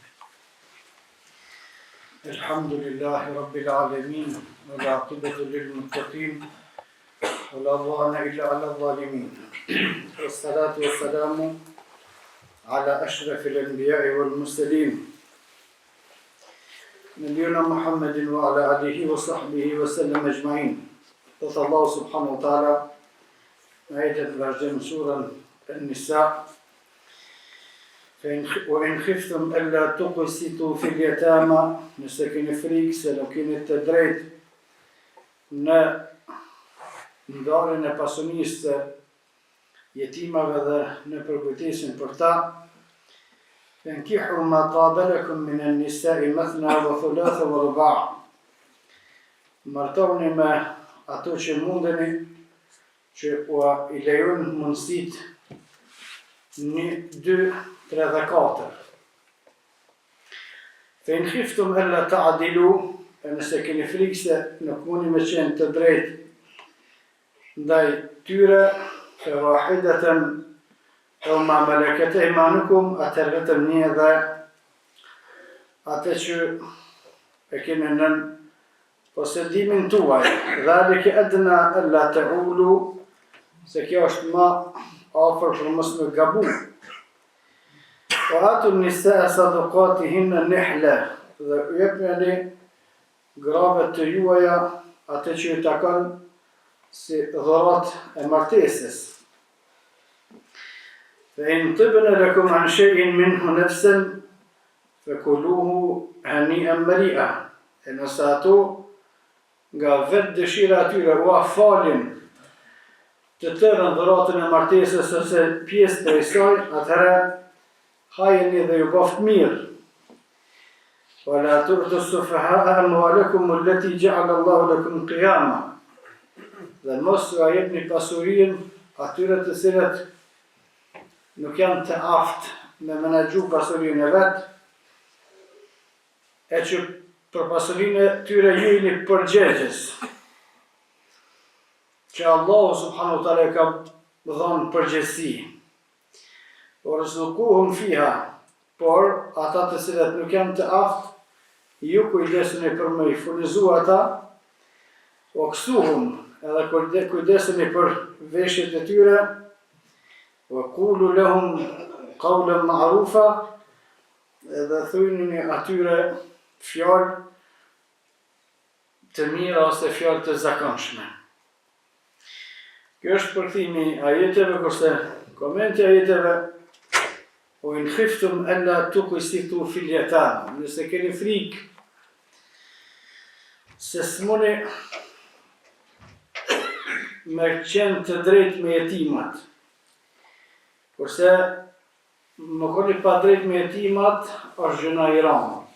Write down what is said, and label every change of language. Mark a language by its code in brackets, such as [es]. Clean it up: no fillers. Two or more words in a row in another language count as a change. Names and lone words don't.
[ar] الحمد لله رب العالمين والعاقبة للمتقين ولا عدوان إلا على الظالمين والصلاة والسلام على أشرف الأنبياء والمرسلين نبينا محمد وعلى آله وصحبه وسلم أجمعين. قال الله سبحانه وتعالى آية الرجم سورة النساء وإن خفتم ألا تقسطوا في اليتامى [sq] nëse keni frikë se nuk keni të drejtë në ndarjen e pasunisë të jetimave dhe në përkujtesin për ta, [ar] فانكحوا ما طاب لكم من النساء مثنى وثلاث ورباع'. [sq] Martoni me ato që mundeni, që i lejon mundësit 1, 2, 3 dhe 4. [ar] فإن خفتم ألا تعدلوا, [sq] nëse keni frikë se nuk mundi me qenë të drejtë ndaj tyre, [ar] فواحدة أو ما ملكت أيمانكم, [sq] atëherë vetëm një dhe atë që e keni nën posedimin tuaj. [ar] ذلك أدنى ألا تعولوا, [sq] se kjo është më afër për mos me gabu. [ar] وآتوا النساء صدقاتهن نحلة, [sq] dhe jepni gravet të juaja atë që ju takon si dhurat e martesës. [ar] فإن طبن لكم عن شيء منه نفسا فكلوه هنيئا مريئا. [sq] E nëse ato nga vetë dëshira atyre u falin të tërën dhuratën e martesës ose pjesë për isaj, atëherë hajeni dhe ju baft mirë. [ar] ولا تؤتوا السفهاء أموالكم التي جعل الله لكم قياما. [sq] Dhe mos ju jepni pasurinë atyre të cilët nuk janë të aftë me menaxhu pasurinë e vet, e që për pasurinë e tyre ju jeni përgjegjës, që Allahu [ar] سبحانه وتعالى [sq] ka dhënë përgjegjësi. Warzuquhum fiha, por ata të cilët nuk janë të aftë, ju kujdesuni për me i furnizu ata, waksuhum, edhe kujdesuni për veshjet e tyre, [ar] وقولوا لهم قولا معروفا, [sq] edhe thujini atyre fjalë të mira ose fjalë të zakonshme. Kjo është përkthimi i ajeteve, kurse komenti i ajeteve [ar] وإن خفتم ألا تقسطوا في اليتامى, [sq] nëse keni frikë se s'muni me qenë të drejtë me jetimat, kurse më koni pa drejtë me jetimat është gjëna i rëndë.